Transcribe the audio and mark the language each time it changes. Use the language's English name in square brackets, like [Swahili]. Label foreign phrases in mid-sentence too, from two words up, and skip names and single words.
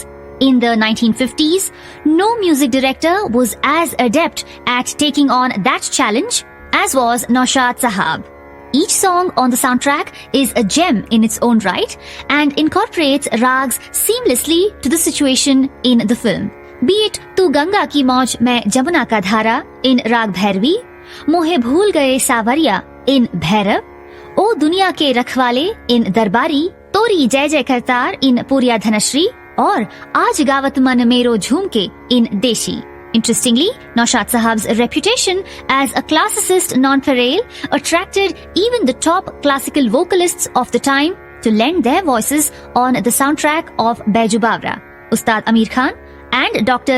[English] In the 1950s, no music director was as adept at taking on that challenge as was Naushad Sahab. Each song on the soundtrack is a gem in its own right and incorporates rags seamlessly to the situation in the film. Be it Tu Ganga Ki Mauj Main Jamuna Ka Dhara in Rag Bhairavi, Mohe Bhool Gaye Sawariya in Bhairav, O Duniya Ke Rakhwale in Darbari, Tori Jai Jai Kartar in Puriya Dhanashri, और आज गावत मन मेरो झूमके in Deshi. Interestingly, Naushad Sahab's reputation as a classicist nonpareil attracted even the top classical vocalists of the time to lend their voices on the soundtrack of Baiju Bawra, Ustad Amir Khan and Dr.